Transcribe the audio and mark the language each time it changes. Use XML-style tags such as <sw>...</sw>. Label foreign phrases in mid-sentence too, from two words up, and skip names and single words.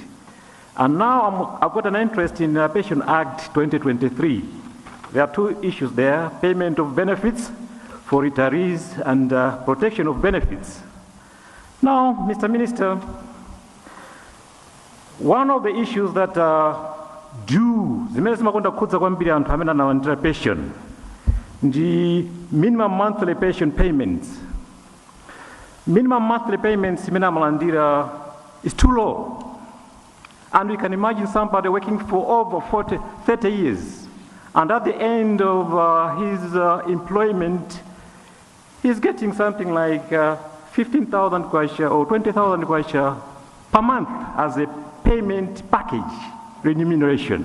<en>And now I've got an interest in Pension Act 2023. There are two issues there: payment of benefits for retirees and protection of benefits. Now, Mr. Minister, one of the issues that</en> <ny>zimene zimakonda kukhudza kwambiri anthu amene analandira pension ndi</ny> <en>minimum monthly pension payments. Minimum monthly payments imene amalandira is too low. And we can imagine somebody working for over 30 years, and at the end of his employment, he's getting something like 15,000 kwacha or 20,000 kwacha per month as a payment package remuneration.</en>